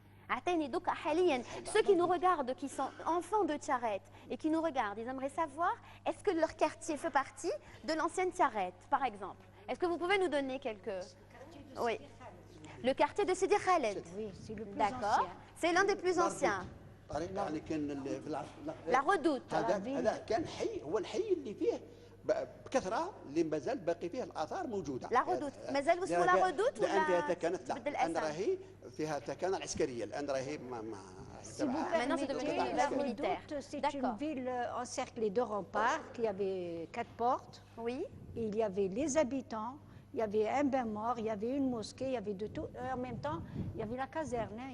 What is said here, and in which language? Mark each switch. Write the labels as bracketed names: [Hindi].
[Arabic] عطيني دوكا حاليا [French] ceux qui nous regardent, qui sont enfants de Tiaret et qui nous regardent, ils aimeraient savoir est-ce que leur quartier fait partie de l'ancienne Tiaret, par exemple. Est-ce que vous pouvez nous donner quelques... Oui. Le quartier de Sidi Khaled. Oui, c'est le plus D'accord. C'est l'un des plus anciens. La Redoute. [Arabic] هذا كان حي، هو الحي اللي فيه بكثره اللي مازال باقي فيه الاثار موجوده. لا رودوت مازال اسمه لا رودوت ولا الان فيها تكانت؟ لا الان راهي فيها تكانه العسكريه، الان راهي [French] Maintenant c'est devenu une base militaire. C'est une ville encerclée de remparts qui avait 4 portes. Oui. Et il y avait les habitants, il y avait un bain mort, il y avait une mosquée, il y avait de tout. En même temps, il y avait la caserne.